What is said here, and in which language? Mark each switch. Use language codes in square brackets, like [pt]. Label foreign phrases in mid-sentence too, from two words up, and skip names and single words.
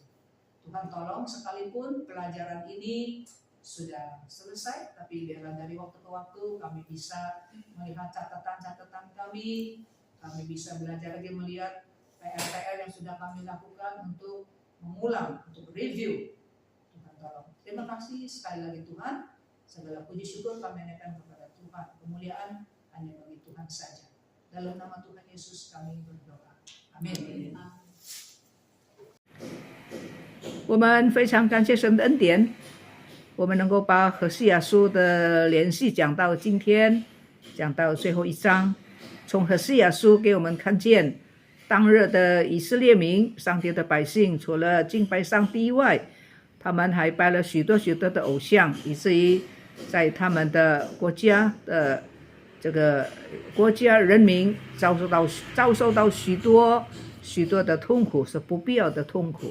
[id] Tuhan tolong, sekalipun pelajaran ini sudah selesai, tapi biarlah dari waktu ke waktu kami bisa melihat catatan-catatan kami bisa belajar lagi melihat PR-PR yang sudah kami lakukan untuk mengulang, untuk review. Tuhan tolong. Terima kasih sekali lagi Tuhan. Segala puji syukur kami naikkan kepada Tuhan. Kemuliaan hanya bagi Tuhan saja. Dalam nama Tuhan Yesus kami berdoa. Amin. [zh] 我们非常感谢神的恩典，我们能够把何西阿书的连续讲到今天，讲到最后一章。从何西阿书给我们看见，当日的以色列民，上帝的百姓，除了敬拜上帝以外，他们还拜了许多的偶像，以至于在他们的国家的这个国家人民遭受到许多的痛苦，是不必要的痛苦。